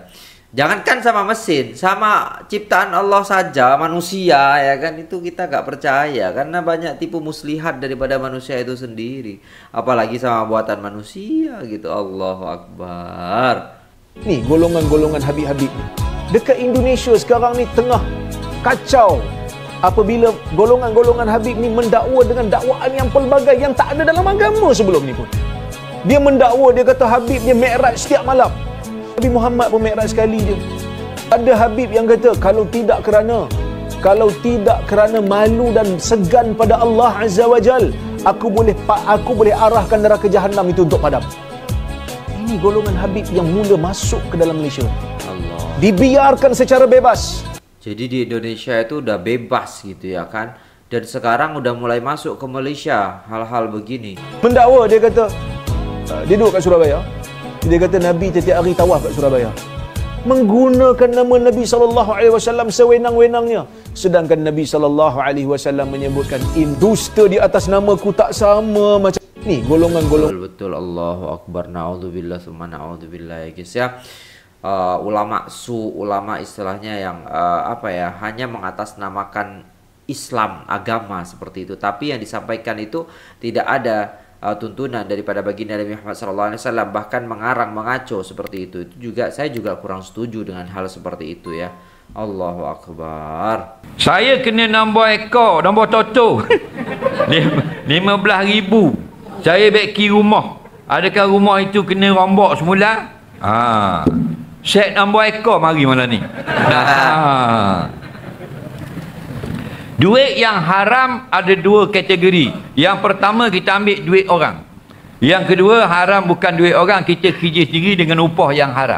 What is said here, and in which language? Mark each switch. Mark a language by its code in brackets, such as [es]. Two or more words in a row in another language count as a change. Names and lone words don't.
[id] Jangankan sama mesin, sama ciptaan Allah saja, manusia ya kan, itu kita gak percaya karena banyak tipu muslihat daripada manusia itu sendiri. Apalagi sama buatan manusia gitu. [ar] الله أكبر. [ms] Nih golongan-golongan Habib-Habib dekat Indonesia sekarang ni tengah kacau apabila golongan-golongan Habib ni mendakwa dengan dakwaan yang pelbagai yang tak ada dalam agama sebelum ni pun. Dia mendakwa, dia kata Habib dia mi'raj setiap malam. Nabi Muhammad pun mi'raj sekali je. Ada Habib yang kata kalau tidak kerana malu dan segan pada [ar] الله عز وجل, [ms] aku boleh arahkan neraka Jahannam itu untuk padam. ini golongan Habib yang mula masuk ke dalam Malaysia. Allah. Dibiarkan secara bebas. [id] Jadi di Indonesia itu udah bebas gitu ya kan. Dan sekarang udah mulai masuk ke Malaysia hal-hal begini. [ms] Mendakwa, dia kata, dia duduk kat Surabaya. Dia kata Nabi setiap hari tawaf kat Surabaya. Menggunakan nama Nabi SAW sewenang-wenangnya. Sedangkan Nabi SAW menyebutkan dusta di atas namaku tak sama macam ni golongan-golongan. Betul, [ar] الله أكبر, نعوذ بالله ثم نعوذ بالله ya guys ya. [id] Ulama ulama istilahnya yang hanya mengatasnamakan Islam, agama seperti itu, tapi yang disampaikan itu tidak ada tuntunan daripada baginda Nabi Muhammad SAW, bahkan mengarang, mengaco seperti itu. Saya juga kurang setuju dengan hal seperti itu ya. [ar] الله أكبر. [ms] Saya kena nambah ekor, nambah toto 15,000. Saya beki rumah. Adakah rumah itu kena rombak semula? Set nambah ekor mari malam ni. Duit yang haram ada dua kategori. Yang pertama, kita ambil duit orang. Yang kedua, haram bukan duit orang, kita kerja sendiri dengan upah yang haram.